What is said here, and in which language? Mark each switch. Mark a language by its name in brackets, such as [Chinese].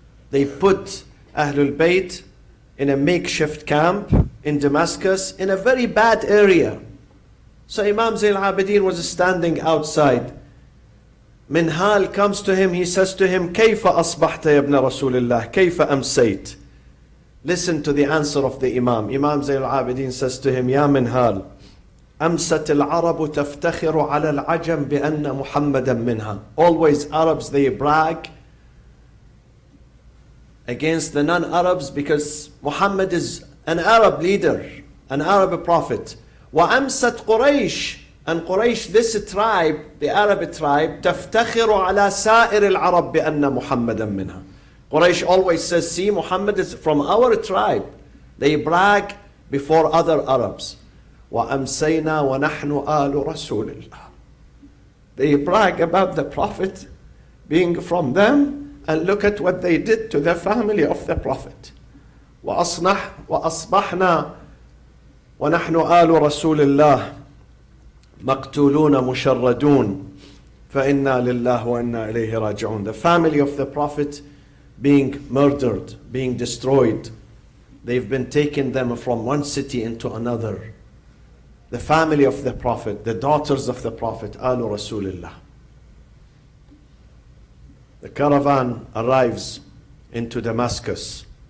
[English] They put Ahlul Bayt in a makeshift camp in Damascus in a very bad area. So Imam Zayn al-Abidin was standing outside. Minhal comes to him, he says to him, [Arabic] كيف أصبحت يا ابن رسول الله كيف أمسيت. [English] Listen to the answer of the Imam. Imam Zayn al-Abidin says to him, [Arabic] يا منهال أمست العرب تفتخر على العجم بأن محمدا منها. [English] Always Arabs, they brag against the non-Arabs because Muhammad is an Arab leader, an Arab prophet. [Arabic] وأمست قريش. [English] And Quraysh, this tribe, the Arab tribe, [Arabic] تفتخر على سائر العرب بأن محمدا منها. [English] Quraysh always says, see, Muhammad is from our tribe. They brag before other Arabs. [Arabic] وأمسينا ونحن آل رسول الله. [English] They brag about the Prophet being from them, and look at what they did to the family of the Prophet. [Arabic] وأصبحنا ونحن آل رسول الله مقتولون مشردون فإنا لله وإنا إليه راجعون. [English] The family of the Prophet being murdered, being destroyed. They've been taken them from one city into another. The family of the Prophet, the daughters of the Prophet, Alu Rasulullah. The caravan arrives into Damascus.